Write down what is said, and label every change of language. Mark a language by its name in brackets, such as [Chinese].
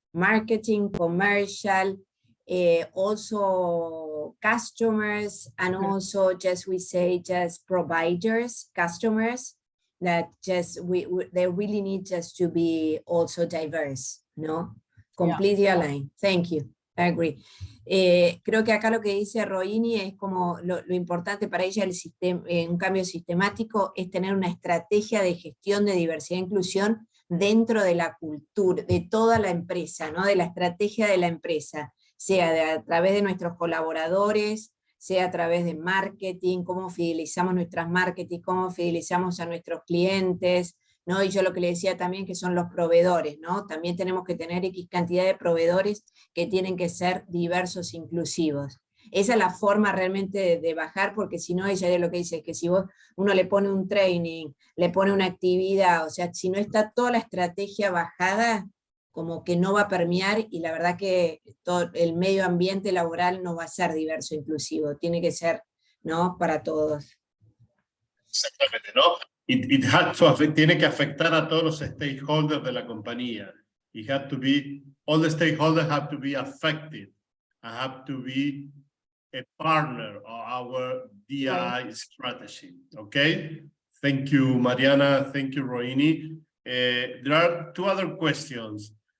[English] Marketing, commercial, also customers, and also just we say just providers, customers, that just they really need just to be also diverse, no? Completely aligned. Thank you. I agree. [Spanish] Creo que acá lo que dice Roini es como lo importante para ella, un cambio sistemático, es tener una estrategia de gestión de diversidad e inclusión dentro de la cultura, de toda la empresa, ¿no? De la estrategia de la empresa, sea a través de nuestros colaboradores, sea a través de marketing, cómo fidelizamos nuestras marketing, cómo fidelizamos a nuestros clientes, ¿no? Y yo lo que le decía también que son los proveedores, ¿no? También tenemos que tener X cantidad de proveedores que tienen que ser diversos, inclusivos. Esa es la forma realmente de bajar, porque si no, ella es lo que dice, es que si uno le pone un training, le pone una actividad, o sea, si no está toda la estrategia bajada, como que no va a permear, y la verdad que todo el medio ambiente laboral no va a ser diverso, inclusivo, tiene que ser, ¿no?, para todos. Exactamente, ¿no? [English] It had to affect, [Spanish] tiene que afectar a todos los stakeholders de la compañía. [English] It had to be, all the stakeholders have to be affected. I have to be a partner of our DI strategy. Okay? Thank you, Mariana. Thank you, Rohini. There are two other questions.